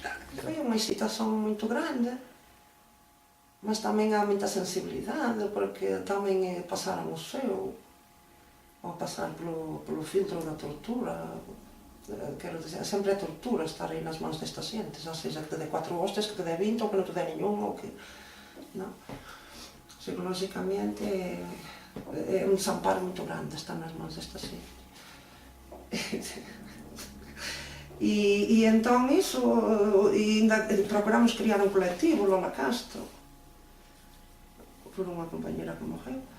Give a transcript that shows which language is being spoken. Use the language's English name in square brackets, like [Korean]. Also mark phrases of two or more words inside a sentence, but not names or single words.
[Portuguese] Foi uma excitação muito grande, mas também há muita sensibilidade, porque também passaram o seu, ou passar pelo filtro da tortura. Quero dizer, sempre é tortura estar aí nas mãos destas xentes, ou seja, que te dê 4 hostes, que te dê 20 ou que non te dê nenhum, ou que... [Galician] Non. Psicológicamente é un desamparo [Portuguese] muito grande estar nas mãos [Galician] destas xentes. E entón iso, e ainda procuramos criar un colectivo, Lola Castro, por unha compañera que morreu.